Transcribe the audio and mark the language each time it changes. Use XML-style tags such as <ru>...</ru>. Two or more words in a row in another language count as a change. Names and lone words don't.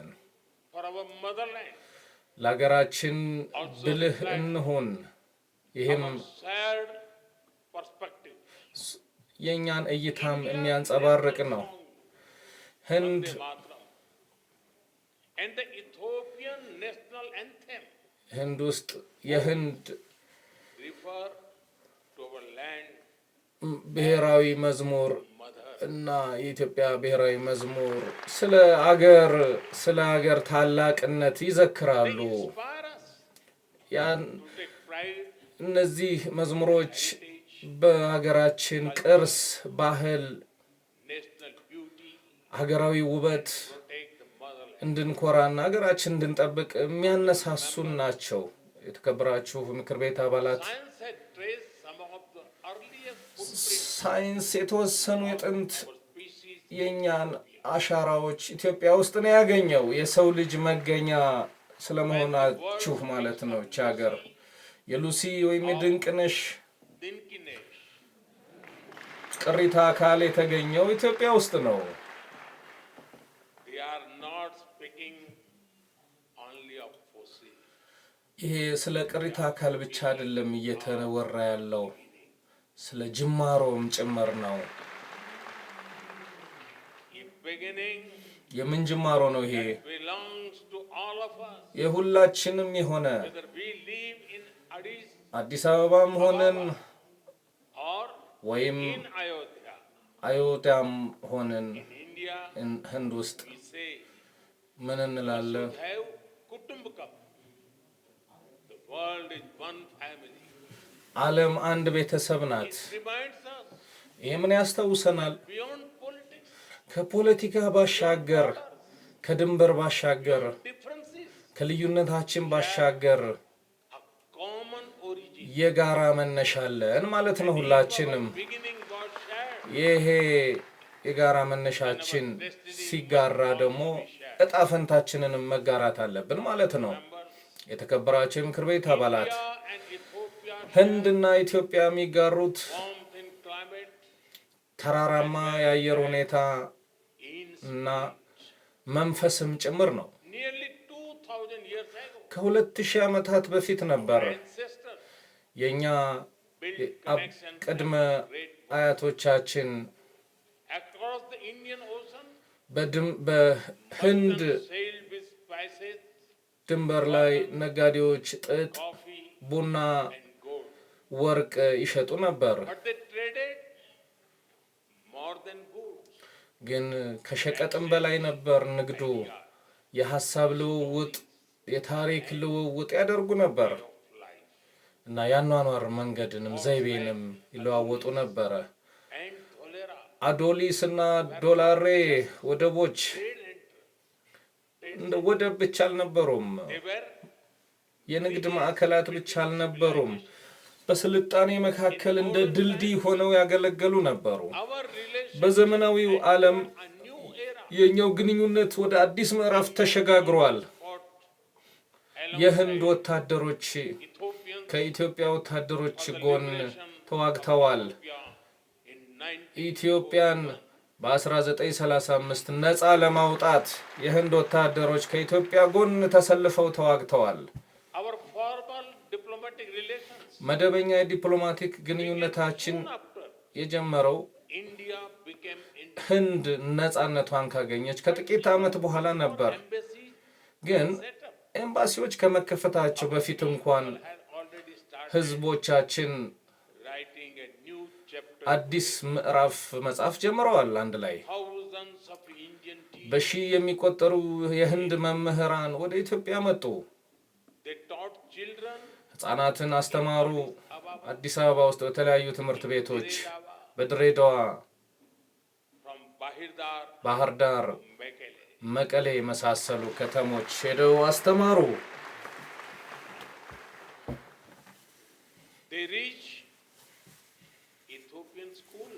<en>for our motherland,</en> <am>ለሀገራችን ብልህ እንሁን። ይህም</am> <en>our shared perspective.</en> <am>የእኛን እይታም የሚያንጸባርቅ ነው። ህንድ</am> <en>Vande Mataram. And the Ethiopian national anthem</en> <am>ህንድ ውስጥ የህንድ</am> <en>refer to our land,</en> <am>ብሔራዊ መዝሙር</am> <en>mother.</en> <am>እና የኢትዮጵያ ብሔራዊ መዝሙር ስለ ሀገር ታላቅነት ይዘክራሉ።</am> <en>They inspire us</en> <am>ያን</am> <en>to take pride,</en> <am>እነዚህ መዝሙሮች በሀገራችን ቅርስ፣ ባህል፣</am> <en>national beauty,</en> <am>ሀገራዊ ውበት</am> <en>protect the motherland.</en> <am>እንድንኮራና ሀገራችን እንድንጠብቅ የሚያነሳሱን ናቸው። የተከበራችሁ ምክር ቤት አባላት፣</am> <en>Science had traced some of the earliest footprints</en> <am>ሳይንስ የተወሰኑ የጥንት</am> <en>of species</en> <am>የእኛን አሻራዎች ኢትዮጵያ ውስጥ ነው ያገኘው። የሰው ልጅ መገኛ ስለመሆናችሁ ማለት ነው። እቺ ሀገር የሉሲ ወይም የድንቅነሽ</am> <en>Dinkinesh.</en> <am>ቅሪተ አካል የተገኘው ኢትዮጵያ ውስጥ ነው።</am> <en>They are not speaking only of fossils.</en> <am>ይሄ ስለ ቅሪተ አካል ብቻ አይደለም እየተወራ ያለው፣ ስለ ጅማሮም ጭምር ነው።</am> <en>A beginning</en> <am>የምን ጅማሮ ነው ይሄ?</am> <en>belongs to all of us.</en> <am>የሁላችንም የሆነ</am> <en>Whether we live in Addis</en> <am>አዲስ አበባም ሆነን</am> <en>or</en> <am>ወይም</am> <en>in Ayodhya,</en> <am>አዮታም ሆነን</am> <en>in India,</en> <am>ህንድ ውስጥ</am> <en>we say,</en> <am>ምን እንላለን?</am> <en>Have Kutumbakam. The world is one family.</en> <am>ዓለም አንድ ቤተሰብ ናት።</am> <en>It reminds us</en> <am>ይሄ ምን ያስታውሰናል?</am> <en>beyond politics,</en> <am>ከፖለቲካ ባሻገር፣ ከድንበር ባሻገር፣</am> <en>differences,</en> <am>ከልዩነታችን ባሻገር</am> <en>a common origin.</en> <am>የጋራ መነሻ አለን ማለት ነው። ሁላችንም</am> <en>Beginning was shared.</en> <am>ይሄ የጋራ መነሻችን ሲጋራ ደግሞ እጣ ፈንታችንንም መጋራት አለብን ማለት ነው። የተከበራቸው የምክር ቤት አባላት፣</am> <en>India and Ethiopia</en> <am>ህንድና ኢትዮጵያ የሚጋሩት</am> <en>warmth in climate,</en> <am>ተራራማ የአየር ሁኔታ</am> <en>in</en> <am>እና መንፈስም ጭምር ነው።</am> <en>nearly 2,000 years ago.</en> <am>ከ2000 ዓመታት በፊት ነበር</am> <en>Ancestors</en> <am>የኛ</am> <en>built</en> <am>አብ-</am> <en>connections</en> <am>ቅድመ</am> <en>and great</en> <am>አያቶቻችን</am> <en>across the Indian Ocean.</en> <am>በህንድ</am> <en>Sailed with spices,</en> <am>ድንበር ላይ ነጋዴዎች ጥጥ፣</am> <en>coffee,</en> <am>ቡና</am> <en>and</en> <am>ወርቅ ይሸጡ ነበር።</am> <en>but they traded more than goods.</en> <am>ግን ከሸቀጥም በላይ ነበር ንግዱ። የሐሳብ ልውውጥ፣ የታሪክ ልውውጥ ያደርጉ ነበር እና ያኗኗር መንገድንም ዘይቤንም ይለዋወጡ ነበረ።</am> <en>And cholera,</en> <am>አዶሊስ እና ዶላሬ ወደቦች እንደ ወደብ ብቻ አልነበሩም።</am> <en>they were</en> <am>የንግድ ማዕከላት ብቻ አልነበሩም። በስልጣኔ መካከል እንደ ድልድይ ሆነው ያገለገሉ ነበሩ።</am> <en>our relation</en> <am>በዘመናዊው ዓለም</am> <en>a new era</en> <am>የኛው ግንኙነት ወደ አዲስ ምዕራፍ ተሸጋግሯል።</am> <en>fought</en> <am>የህንድ ወታደሮች</am> <en>Ethiopians</en> <am>ከኢትዮጵያ ወታደሮች ጎን ተዋግተዋል።</am> <en>in 19</en> <am>ኢትዮጵያን በ1935 ነፃ ለማውጣት የህንድ ወታደሮች ከኢትዮጵያ ጎን ተሰልፈው ተዋግተዋል።</am> <en>our formal diplomatic relations</en> <am>መደበኛ የዲፕሎማቲክ ግንኙነታችን</am> <en>after</en> <am>የጀመረው</am> <en>India became</en> <am>ህንድ ነፃነቷን ካገኘች ከጥቂት ዓመት በኋላ ነበር።</am> <en>embassy</en> <am>ግን</am> <en>set up</en> <am>ኤምባሲዎች ከመከፈታቸው በፊት እንኳን</am> <en>had already started</en> <am>ህዝቦቻችን</am> <en>writing a new chapter.</en> <am>አዲስ ምዕራፍ መጻፍ ጀምረዋል። አንድ ላይ</am> <en>Thousands of Indian teachers,</en> <am>በሺህ የሚቆጠሩ የህንድ መምህራን ወደ ኢትዮጵያ መጡ።</am> <en>they taught children</en> <am>ህፃናትን አስተማሩ። አዲስ አበባ ውስጥ በተለያዩ ትምህርት ቤቶች፣ በድሬዳዋ፣</am> <en>from Bahirdar</en> <am>ባህር ዳር፣</am> <en>to Mekelle.</en> <am>መቀሌ የመሳሰሉ ከተሞች ሄደው አስተማሩ።</am> <en>They reach Ethiopian schools,</en>